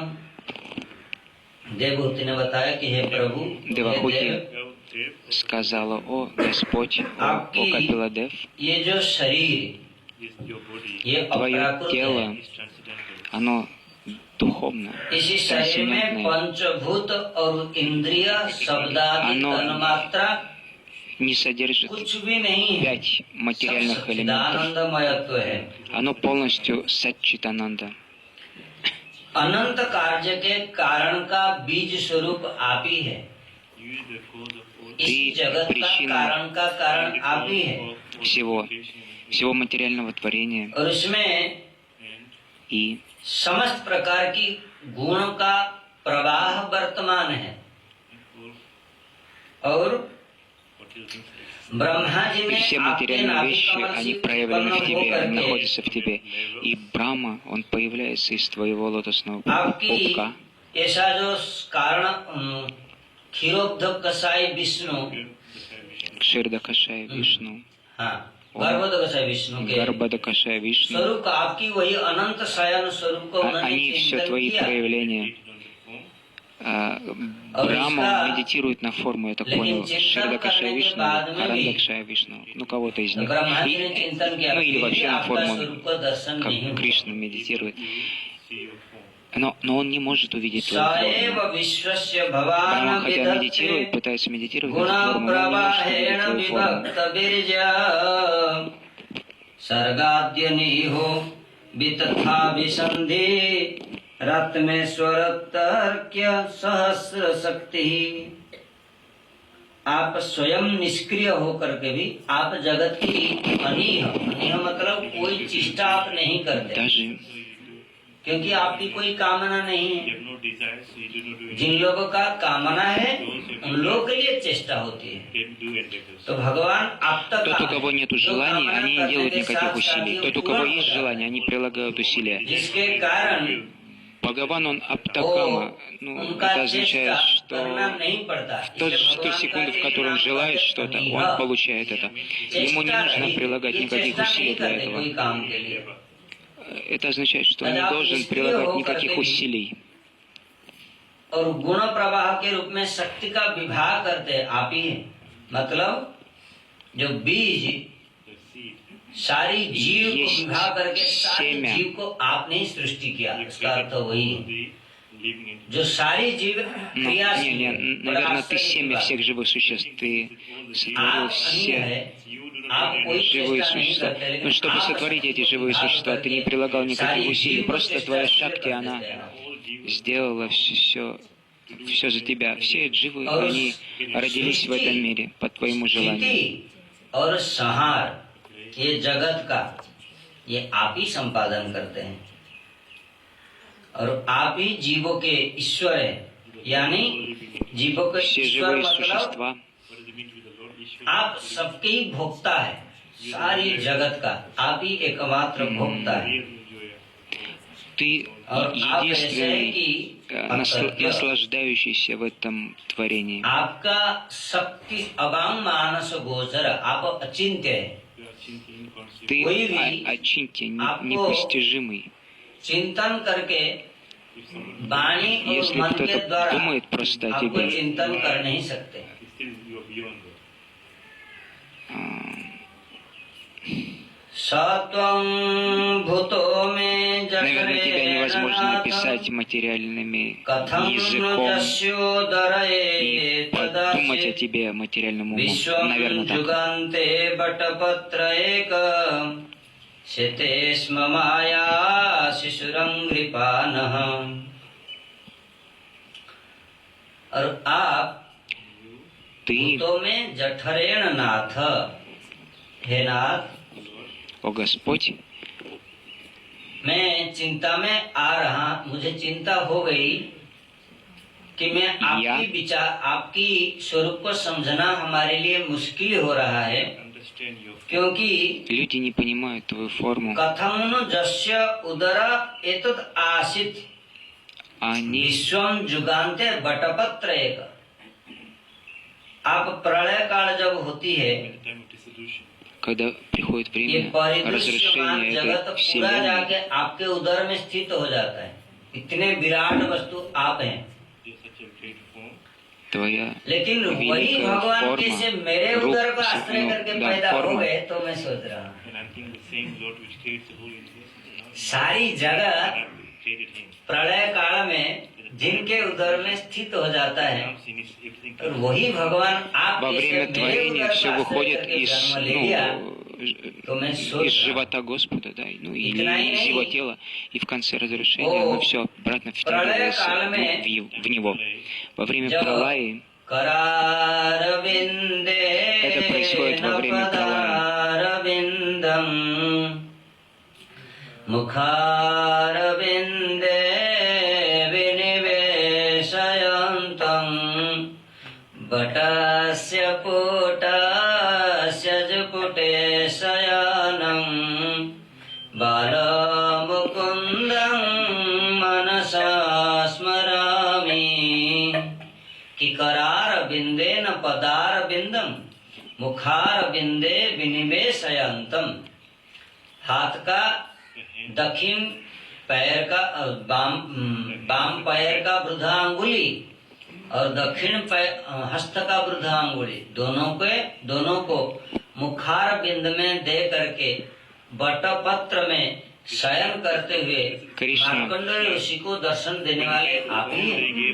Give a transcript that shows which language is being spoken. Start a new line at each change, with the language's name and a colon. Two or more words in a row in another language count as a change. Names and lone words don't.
Hindi: देवहूति ने बताया कि हे प्रभु, हे
Russian: Девахути
Hindi: देव,
Russian: сказала, о Господь, о Капиладев,
Hindi: ये जो शरीर ये
Russian: твое
Hindi: अपराकृत
Russian: тело,
Hindi: है,
Russian: оно духовно,
Hindi: इसी शरीर में
Russian: трансцендентное,
Hindi: पंचभूत और इंद्रिय शब्दादि अनो तन्मात्रा
Russian: не содержит
Hindi: कुछ भी नहीं है, 5 सब
Russian: материальных элементов.
Hindi: सच्चिदानंदमयत्व है।
Russian: Оно полностью Сатчитананда.
Hindi: अनंत कार्य के कारण का बीज स्वरूप आप ही है, इस जगत का कारण का कारण आप ही है
Russian: всего материального творения.
Hindi: और इसमें
Russian: И
Hindi: समस्त प्रकार की गुणों का प्रवाह वर्तमान है और ब्रह्मा जी
Russian: И
Hindi: ने
Russian: все
Hindi: आपके
Russian: материальные
Hindi: नाभि
Russian: вещи,
Hindi: कमल
Russian: они
Hindi: से
Russian: проявлены
Hindi: उत्पन्न
Russian: в тебе,
Hindi: होकर
Russian: они
Hindi: के
Russian: находятся в тебе. И Брахма, он появляется из твоего лотосного пупка.
Hindi: आपकी ऐसा जो कारण क्षीरोद्भव कसाई विष्णु,
Russian: Кширдакашая Вишну,
Hindi: हाँ गर्भोदक कसाई विष्णु के
Russian: Гарбадакашая Вишну,
Hindi: स्वरूप का आपकी वही अनंत शयन स्वरूप को उन्होंने
Russian: они все
Hindi: चिंतन
Russian: твои
Hindi: किया।
Russian: проявления. Брахма медитирует на форму, я так понял, Ширдакашая Вишну, Карандакшая Вишну, ну кого-то из них. Ну или вообще на форму, как Кришна медитирует. Но он не может увидеть твою форму. Брахма, хотя медитирует, пытается медитировать на эту форму, но он не может увидеть твою форму.
Sanskrit: सर्गाद्यनिहो वितथा विसंधि रत में स्वरतर्क्य सहस्र शक्ति।
Hindi: आप स्वयं निष्क्रिय होकर के भी आप जगत की अनीह, अनीह मतलब कोई चेष्टा आप नहीं करते,
Russian: Даже
Hindi: क्योंकि आपकी कोई कामना नहीं है। जिन लोगों का कामना है उन लोगों के लिए चेष्टा होती है। तो भगवान आप तक
Russian: тот, у кого нет желаний, они не делают никаких усилий. Тот, у кого есть желание, они прилагают усилия.
Hindi: जिसके कारण
Russian: Бхагаван, он аптакама, ну, это означает, что в ту секунду, в которой он желает что-то, он получает это. Ему не нужно прилагать никаких усилий для этого. Это означает, что он не должен прилагать никаких усилий.
Hindi: और गुण प्रवाह के रूप में शक्ति का विभाग करते आप ही हैं। मतलब जो बीज सारी जीव को विभाग करके सारी जीव को आपने ही सृष्टि किया, इसका अर्थ वही है। जो सारी जीव क्रियाशील,
Russian: наверное, ты семя всех живых существ, ты сотворил все живые существа. Но чтобы сотворить эти живые существа, ты не прилагал никаких усилий, просто твоя шакти, она сделала все за тебя. Все живы, они родились в этом мире по твоему желанию.
Hindi: और संहार ये जगत का ये आप ही संपादन करते हैं, और आप ही जीवों के ईश्वर है। यानी जीवों के ईश्वर मतलब आप सबके ही भोक्ता है, सारी जगत का आप ही एकमात्र भोक्ता है।
Russian: Ты единственный наслаждающийся в этом творении.
Hindi: आपका शक्ति अवांग मानस गोचर, आप अचिंत्य है।
Russian: Ты очиньте, непостижимый.
Hindi: चिंतन करके वाणी और मन के द्वारा आपको चिंतन कर नहीं सकते।
Sanskrit: सत्वं भूतो में
Russian: Наверное, тебя невозможно написать материальными языком и подумать о тебе материальным умом. Наверное, так.
Hindi: और आप भूतों में जठरेण नाथ, हे नाथ,
Russian: о Господь,
Hindi: मैं चिंता में आ रहा, मुझे चिंता हो गई कि मैं आपकी विचार, आपकी स्वरूप को समझना हमारे लिए मुश्किल हो रहा है, क्योंकि
Russian: люди не понимают твою форму.
Sanskrit: कथं जस्य उदर एतद् आसीत् विश्वं जुगान्ते बटपत्र एक।
Hindi: आप प्रलय काल जब होती है,
Russian: когда приходит
Hindi: ये
Russian: время разрушения
Hindi: जगत
Russian: этой
Hindi: पूरा
Russian: вселенной,
Hindi: जाके आपके उदर में स्थित हो जाता है। इतने विराट वस्तु आप हैं,
Russian: твоя
Hindi: लेकिन वही
Russian: великая
Hindi: भगवान कैसे मेरे
Russian: форма,
Hindi: उदर को आश्रय करके पैदा हो
Russian: форма,
Hindi: गए, तो मैं सोच रहा हूँ सारी जगत प्रलय काल में जिनके उदर में स्थित हो जाता है, और वही भगवान आप
Russian: во время
Hindi: कैसे मेरे
Russian: творения
Hindi: उदर
Russian: все
Hindi: को आश्रय
Russian: выходит
Hindi: करके
Russian: из,
Hindi: जन्म ले लिया, तो मैं सोच
Russian: из
Hindi: रहा हूँ
Russian: живота Господа, да, ну или
Hindi: इतना ही
Russian: из его
Hindi: नहीं,
Russian: тела, и в конце разрушения оно все обратно втягивается в него. Во время пролаи это происходит во время пролаи.
Sanskrit: मुखारविन्दे विनिवेशयन्तं वटस्य पुटस्य बालमुकुन्दं मनसा स्मरामि किकरारविन्देन पदारविन्दं मुखारविन्दे विनिवेशयन्तम्।
Hindi: हाथ का दक्षिण पैर का बाम पैर का वृद्धा अंगुली और दक्षिण हस्त का वृद्धा अंगुली दोनों को मुखार बिंद में दे करके बटपत्र में शयन करते हुए मार्कंडेय ऋषि को दर्शन देने वाले आप ही हैं।